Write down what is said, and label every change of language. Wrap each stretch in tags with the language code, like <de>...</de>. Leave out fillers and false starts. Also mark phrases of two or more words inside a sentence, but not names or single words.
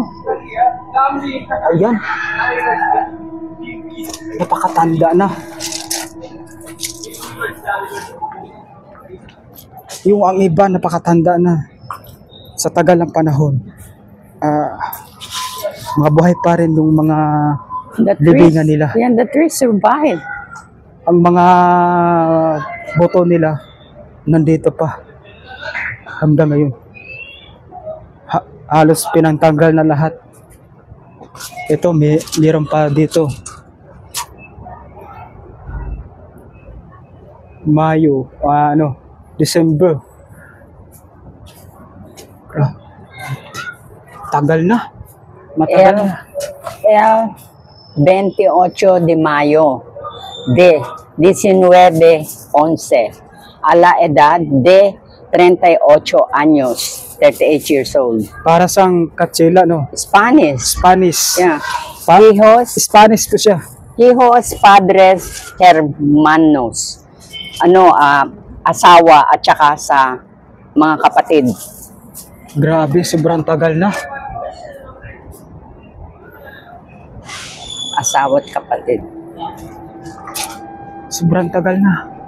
<tl>Ayan. Napakatanda na. Yung ang iba napakatanda na. Sa tagal ng panahon. Mga buhay pa rin yung mga libingan nila. Yan,</tl> <en>the trees survive.</en> <tl>Ang mga boto nila nandito pa hanggang ngayon. Halos pinantanggal na lahat. Ito, meron pa dito. Mayo, December. Tagal na. Matagal na.</tl> <es>El 28 de Mayo de 1911 a la edad de 38 años,</es> <en>38 years old.</en> <hil>Para sang katsila, no?</hil> <en>Spanish. Spanish. Yeah. Hijos,</en> <tl>Spanish po siya.</tl> <es>hijos, padres, hermanos.</es> <tl>Asawa at saka sa mga kapatid. Grabe, sobrang tagal na. Asawa at kapatid. Sobrang tagal na.</tl>